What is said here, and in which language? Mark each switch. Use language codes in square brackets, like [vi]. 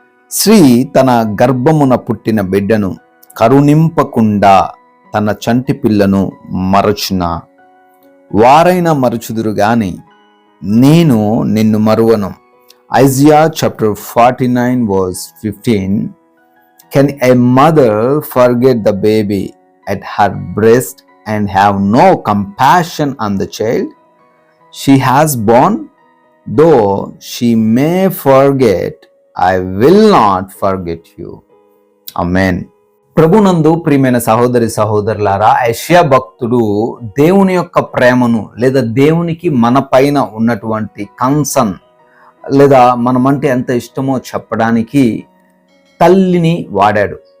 [te] స్త్రీ తన గర్భమున పుట్టిన బిడ్డను కరుణింపకుండా తన చంటి పిల్లను మరచున వారైనా మరచుదురు గాని నేను నిన్ను మరువను. [en] Isaiah chapter 49 verse 15. Can a mother forget the baby at her breast and have no compassion on the child she has born? Though she may forget, I will not forget you. Amen. [te] ప్రభునందు ప్రియమైన సహోదరి సహోదరులారా, యెషయా భక్తుడు దేవుని యొక్క ప్రేమను లేదా దేవునికి మన పైన ఉన్నటువంటి కన్సర్న్ లేదా మనమంటే ఎంత ఇష్టమో చెప్పడానికి తల్లిని వాడాడు.